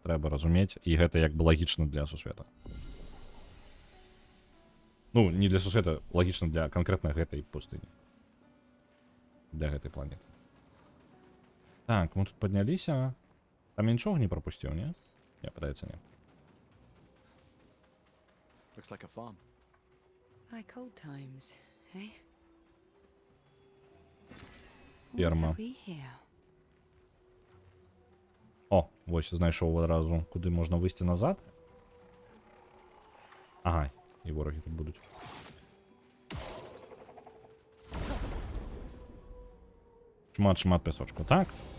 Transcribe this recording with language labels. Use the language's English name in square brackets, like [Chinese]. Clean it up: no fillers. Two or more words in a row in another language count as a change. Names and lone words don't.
[Belarusian] Трэба разумець, і гэта як бы лагічна для сусвета. Ну, не для сусвета, лагічна для канкрэтна гэтай пустыні. Для гэтай планеты. Так, мы тут падняліся. Там я нічога не прапусціў, не? Не, падаецца, не. [English] Looks like a farm. Like old times, eh? [Belarusian] Ферма. [English] What have we here? [Belarusian] О, вось, знайшоў адразу, куди можна выйсці назад. Ага, і ворагі тут будуць. Шмат пясочку, так?